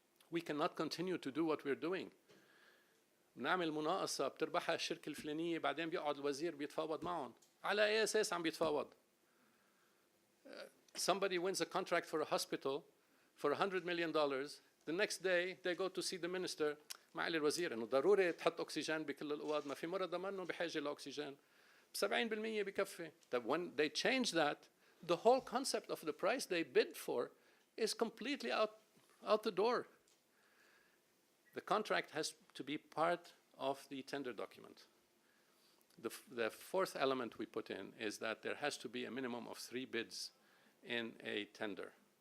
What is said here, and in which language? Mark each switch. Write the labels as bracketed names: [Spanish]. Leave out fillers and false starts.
[English] We cannot continue to do what we're doing. [Arabic] نعمل مناقصة بتربحها الشركة الفلانية، بعدين بيقعد الوزير بيتفاوض معهم. على أي أساس عم بيتفاوض؟ [English] Somebody wins a contract for a hospital for $100 million. The next day they go to see the minister. [Arabic] معالي الوزير إنه ضروري تحط أكسجين بكل الأوض، ما في مرضى منه بحاجة لأكسجين. 70% بكفي. [English] That when they change that, the whole concept of the price they bid for is completely out the door. The contract has to be part of the tender document. The fourth element we put in is that there has to be a minimum of 3 bids in a tender.